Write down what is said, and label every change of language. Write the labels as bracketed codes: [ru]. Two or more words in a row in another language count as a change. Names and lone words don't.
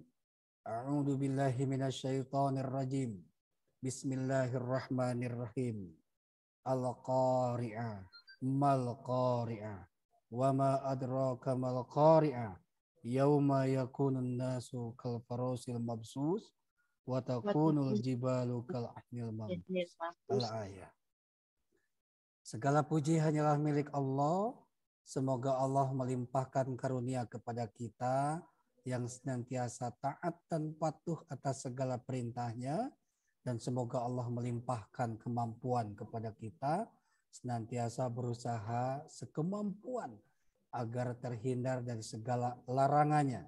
[ar] أعوذ بالله من الشيطان الرجيم. Bismillahirrahmanirrahim. القارعة ما القارعة وما أدراك ما القارعة يوم يكون الناس كالفراش المبثوث وتكون الجبال كالعهن المنفوش. Al-ayah. [id] Segala puji hanyalah milik Allah. Semoga Allah melimpahkan karunia kepada kita yang senantiasa taat dan patuh atas segala perintahnya. Dan semoga Allah melimpahkan kemampuan kepada kita senantiasa berusaha sekemampuan agar terhindar dari segala larangannya.